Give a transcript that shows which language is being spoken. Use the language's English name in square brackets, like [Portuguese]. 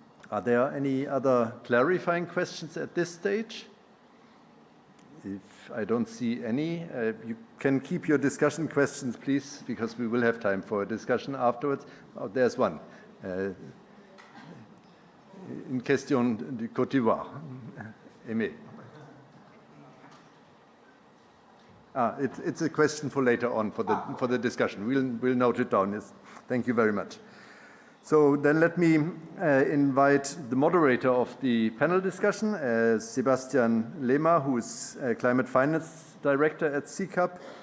[English] Are there any other clarifying questions at this stage? If I don't see any, you can keep your discussion questions, please, because we will have time for a discussion afterwards. Oh, there's one. [French] Une question du Côte d'Ivoire. Aimé. [English] It's a question for later on for the discussion. We'll note it down. Yes. Thank you very much. So then let me invite the moderator of the panel discussion, Sebastian Lema, who is Climate Finance Director at CCAP.